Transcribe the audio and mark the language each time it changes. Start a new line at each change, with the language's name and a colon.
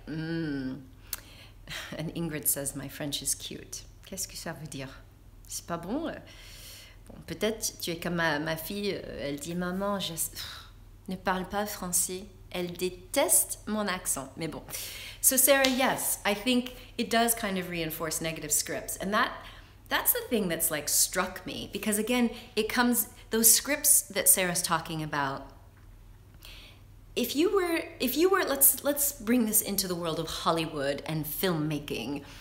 English: And Ingrid says, my French is cute.
French: Qu'est-ce que ça veut dire? C'est pas bon? Bon, peut-être tu es comme ma fille, elle dit, maman, je ne parle pas français. Elle déteste mon accent. Mais bon.
English: So Sarah, yes, I think it does kind of reinforce negative scripts. And that's the thing that's like struck me, because again, it comes, those scripts that Sarah's talking about, if you were, let's bring this into the world of Hollywood and filmmaking.